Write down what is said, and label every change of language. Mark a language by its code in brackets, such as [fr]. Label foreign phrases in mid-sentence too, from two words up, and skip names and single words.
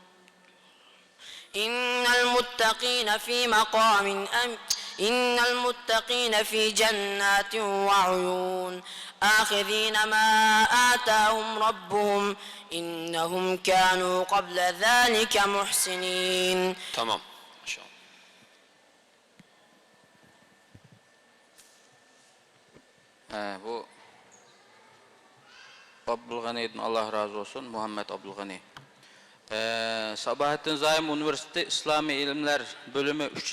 [ar] إن المتقين في جنات وعيون آخذين ما آتاهم ربهم إنهم كانوا قبل ذلك محسنين. [tr] Tamam. İnşallah. Bu Abdülgani'den Allah razı olsun, Muhammed Abdülgani. Sabahattin Zaim Üniversitesi İslami İlimler Bölümü 3.